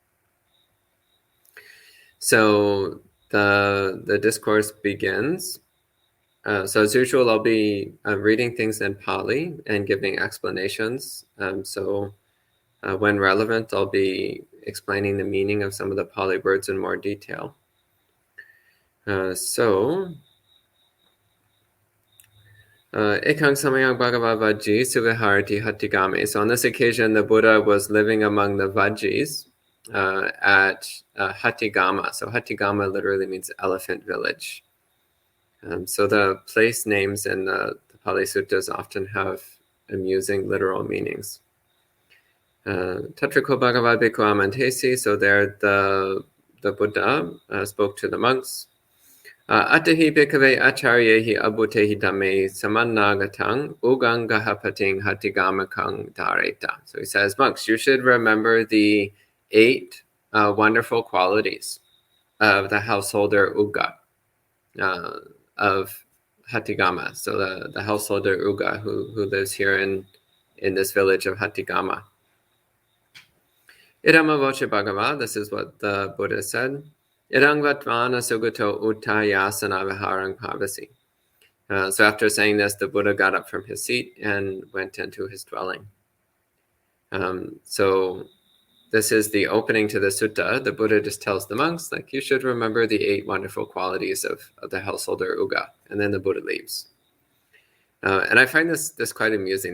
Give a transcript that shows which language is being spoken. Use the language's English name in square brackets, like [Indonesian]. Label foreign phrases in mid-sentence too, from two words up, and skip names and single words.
[English] So the discourse begins. So as usual, I'll be reading things in Pali and giving explanations. When relevant, I'll be explaining the meaning of some of the Pali words in more detail. [Pali] Ekang samayang bhagavad vajji suviharati hattigame. [English] So on this occasion, the Buddha was living among the Vajjis at Hattigama. So Hattigama literally means elephant village. So the place names in the Pali Suttas often have amusing literal meanings. [Pali] Tatriko Bhagavad Bhikkhu Amantesi, [English] so there the Buddha spoke to the monks. [Pali] Atahi bhikkhave acharyehi abhutehi dhamme samannāgatang uggaṃ gahapating hattigamakang dhareta. [English] So he says, monks, you should remember the 8 wonderful qualities of the householder Ugga, of Hattigama. So the householder Ugga who lives here in this village of Hattigama. [Pali] Idama voce bhagava, [English] this is what the Buddha said. [Pali] Idang vatvana sugato uttayasana viharang pavasi. [English] So after saying this, the Buddha got up from his seat and went into his dwelling. So this is the opening to the sutta. The Buddha just tells the monks, like, you should remember the 8 wonderful qualities of the householder Ugga. And then the Buddha leaves. And I find this quite amusing.